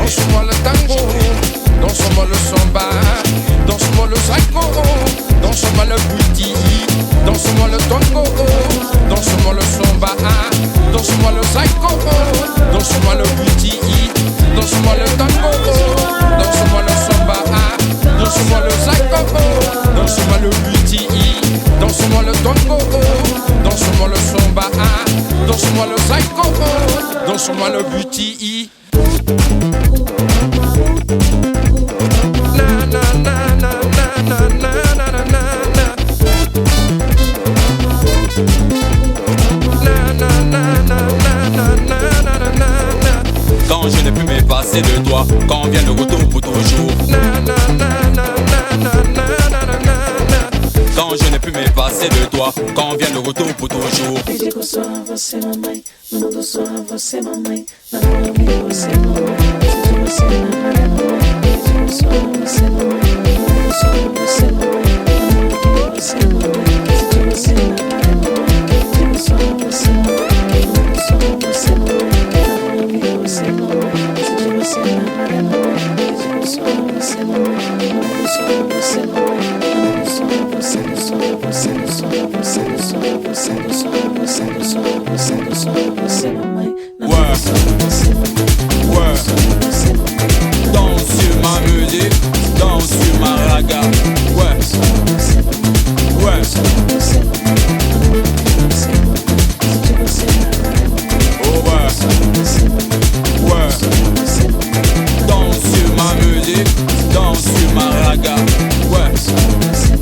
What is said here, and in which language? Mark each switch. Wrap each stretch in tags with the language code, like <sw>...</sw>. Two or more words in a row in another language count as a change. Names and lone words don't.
<fr>Danse-moi le tango, danse-moi le samba, danse-moi le psycho, danse-moi le booty, danse-moi le tango, danse-moi le samba, danse-moi le psycho, danse-moi le booty, danse-moi le tango, danse-moi le samba, danse-moi le psycho, danse-moi le booty, danse-moi le tango, danse-moi le samba, danse-moi le psycho, danse-moi le booty. Na na na na na na na na na. Na na na na na na na na na. Quand je n'ai plus me passer de toi, quand vient le retour pour toujours. Na na na na na na na na na na. Quand je n'ai plus me passer de toi, quand vient le retour pour toujours.</fr> <pt>Eu digo só a você, mamãe, no mundo só a você, mamãe, na minha vida você, mamãe, de você nada é mamãe. Eu digo só a você, mamãe, no mundo só a você, mamãe, na minha vida você, mamãe, de você nada é mamãe. Eu digo só a você, mamãe, no mundo só a você, mamãe, na minha vida você, mamãe, de você nada é mamãe. Eu digo só a você, mamãe, no mundo só a você, mamãe, na minha só a você, só a você, só a você, só a você, só a você, só a você, só a você, mamãe, na minha só a você, mamãe,</pt> <fr>ouais.</fr> <pt>só a você, mamãe.</pt> <fr>Danse sur ma musique, danse sur ma raga. Ouais, ouais. Oh ouais, ouais. Danse sur ma musique, danse sur ma raga.</fr>